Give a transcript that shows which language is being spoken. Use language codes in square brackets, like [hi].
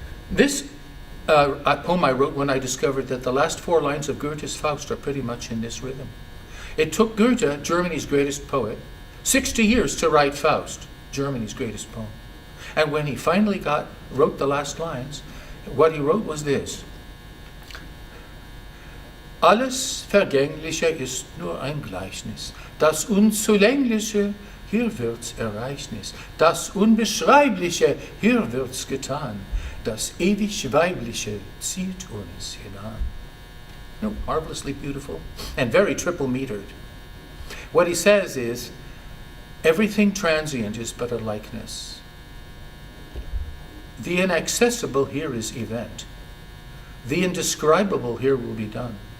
[en] This a poem I wrote when I discovered that the last 4 lines of Goethe's Faust are pretty much in this rhythm. It took Goethe, Germany's greatest poet, 60 years to write Faust, Germany's greatest poem. And when he finally wrote the last lines, what he wrote was this. [de] Alles Vergängliche ist nur ein Gleichnis. Das Unzulängliche, hier wird's Ereignis. Das Unbeschreibliche, hier wird's getan. Das ewig Weibliche zieht uns hinan. [en] No, marvelously beautiful and very triple metered. What he says is, everything transient is but a likeness. The inaccessible here is event. The indescribable here will be done.